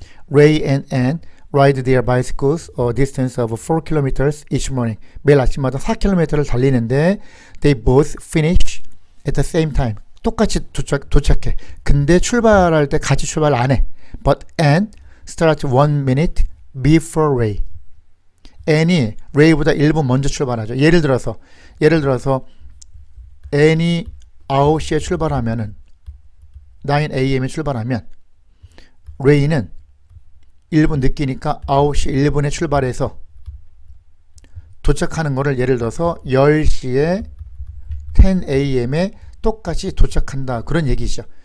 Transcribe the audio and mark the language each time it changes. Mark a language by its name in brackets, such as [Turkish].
[English] Ray and Ann ride their bicycles a distance of 4 kilometers each morning. [Korean] 매일 아침마다 4km를 달리는데 [English] they both finish at the same time. [Korean] 똑같이 도착해. 근데 출발할 때 같이 출발 안 해. [English] But Ann start 1 minute before Ray. [Korean] n이 Ray보다 1분 먼저 출발하죠. 예를 들어서 n이 9시에 출발하면은 9 am에 출발하면 Ray는 1분 늦기니까 9시 1분에 출발해서 도착하는 거를 예를 들어서 10시에 10 am에 똑같이 도착한다. 그런 얘기죠.